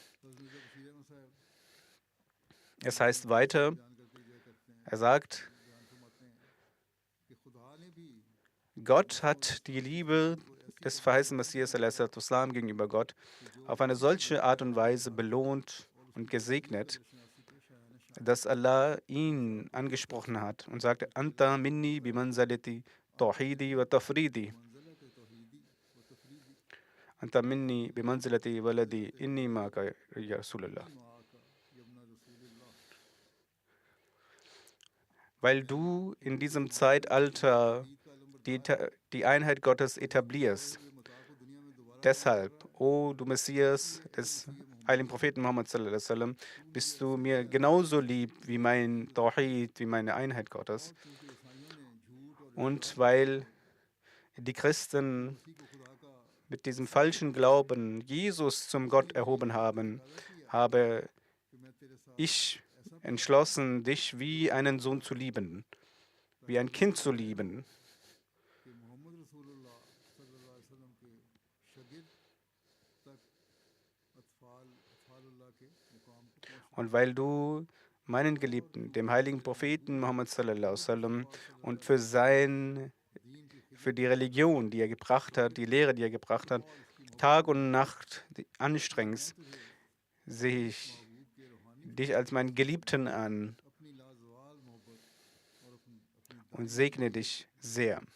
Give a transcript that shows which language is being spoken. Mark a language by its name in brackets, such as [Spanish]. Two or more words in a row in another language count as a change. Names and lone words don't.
[German] Es heißt weiter, er sagt, Gott hat die Liebe des verheißenen Messias a.s. gegenüber Gott auf eine solche Art und Weise belohnt und gesegnet, dass Allah ihn angesprochen hat und sagte, [Arabic] أنت مني بمنزلة توحيدي وتفريدي. أنت مني بمنزلة ولدي إني معك يا رسول الله. [German] Weil du in diesem Zeitalter die Einheit Gottes etablierst. Deshalb, o du Messias des heiligen Propheten Muhammad [Arabic] صلى الله عليه وسلم, [German] bist du mir genauso lieb wie mein Tawhid, wie meine Einheit Gottes. Und weil die Christen mit diesem falschen Glauben Jesus zum Gott erhoben haben, habe ich entschlossen, dich wie einen Sohn zu lieben, wie ein Kind zu lieben. Und weil du meinen Geliebten, dem heiligen Propheten Muhammad sallallahu [Arabic] عليه وسلم [German] und für die Religion, die er gebracht hat, die Lehre, die er gebracht hat, Tag und Nacht anstrengst, sehe ich dich als meinen Geliebten an und segne dich sehr.